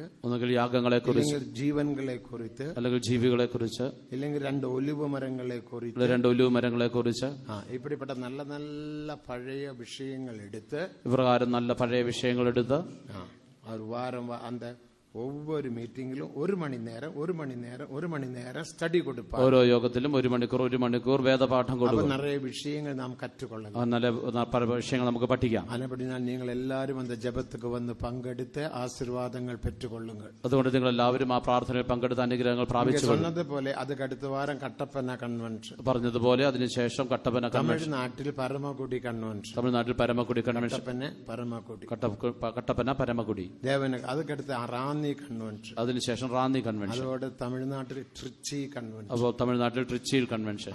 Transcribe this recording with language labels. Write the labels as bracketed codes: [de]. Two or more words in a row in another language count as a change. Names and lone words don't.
[ml] ഒന്നുകിൽ യാഗങ്ങളെ കുറിച്ച്, ജീവൻകളെ കുറിച്ച്, അല്ലെങ്കിൽ ജീവികളെ കുറിച്ച്, ഇല്ലെങ്കിൽ 2 ഒലിവ് മരങ്ങളെ കുറിച്ച്, 2 ഒലിവ് മരങ്ങളെ കുറിച്ച്, ഇപ്പിടിപ്പെട്ട നല്ല നല്ല പഴയ വിഷയങ്ങൾ എടുത്ത് ഇപ്രകാരം നല്ല പഴയ വിഷയങ്ങൾ എടുത്ത് [ta] ஒரு வாரம் அந்த ஒவ்வொரு மீட்டிங்கிலும் ஒரு மணி நேரம் ஸ்டடி கொடுப்பார். [ml] ഓരോ യോഗത്തിലും ഒരു മണിക്കൂർ വേദപാഠം [ta] அப்ப [ml] കൊടുക്കും. [ta] நிறைய விஷயங்கள் நாம் கற்றுக்கொள்ளலாம். [ml] നല്ല പല വിഷയങ്ങൾ നമുക്ക് പഠിക്കാം. [ta] அதுபடினால் நீங்கள் எல்லாரும் அந்த ஜெபத்துக்கு வந்து பங்கெடுத்து ஆசீர்வாதங்கள் பெற்றுக்கொள்ளுங்கள். [ml] അതുകൊണ്ട് നിങ്ങൾ എല്ലാവരും ആ പ്രാർത്ഥനയിൽ പങ്കെടുത്ത അനുഗ്രഹങ്ങൾ പ്രാപിച്ചു. [ta] சொன்னது போல அதுக்கு அடுத்த வாரம் கட்டப்பன கன்வென்ഷൻ, [ml] പറഞ്ഞതുപോലെ അതിനുശേഷം കട്ടപ്പന കൺവെൻഷൻ, തമിഴ്നാട്ടിൽ പരമക്കുടി കൺവെൻഷൻ, തമിഴ്നാട്ടിൽ പരമക്കുടി കൺവെൻഷൻ, കട്ടപ്പന കട്ടപ്പന പരമക്കുടി, അതുക്കടുത്ത് റാന്നി കൺവെൻഷൻ, അതിനുശേഷം റാന്നി കൺവെൻഷൻ, അതോടെ തമിഴ്നാട്ടിൽ ട്രിച്ചി കൺവെൻഷൻ, അപ്പോൾ തമിഴ്നാട്ടിൽ ട്രിച്ചിയിൽ കൺവെൻഷൻ,